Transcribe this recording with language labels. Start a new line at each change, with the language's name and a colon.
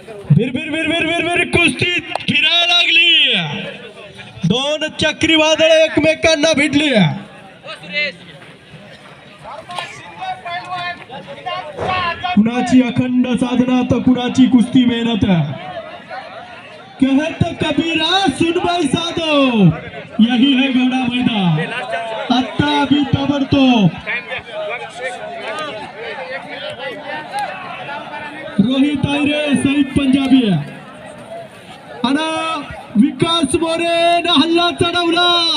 Marathi: भिर भिर भिर भिर भिर भिर कुस्ती फिरायला लागली. दोन चक्रीवादळ एकमेकांना भिडली. कुणाची अखंड साधना तर कुणाची कुस्ती मेहनत.
Hindi: कहत कबीरा सुन भाई साधो यही है घोड़ा मैदान.
Marathi: आता अभी ताबडतोब रोहित आयरे सईद पंजाबी आणि विकास मोरे न हल्ला चढवला.